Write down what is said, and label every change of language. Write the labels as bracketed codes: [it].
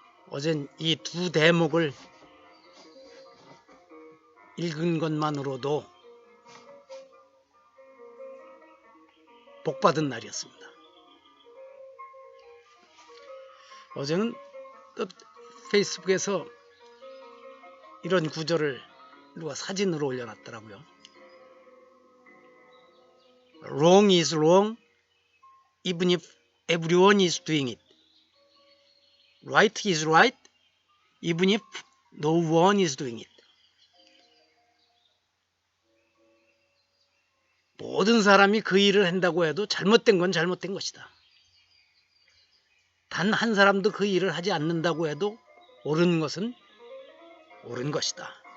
[ko] 어젠 이 두 대목을 읽은 것만으로도 복받은 날이었습니다. 어제는 또 페이스북에서 이런 구절을 누가 사진으로 올려놨더라고요. [en] Wrong is wrong even if everyone is doing it. Right is right even if no one is doing it. [ko] 모든 사람이 그 일을 한다고 해도 잘못된 건 잘못된 것이다. 단 한 사람도 그 일을 하지 않는다고 해도 옳은 것은 옳은 것이다.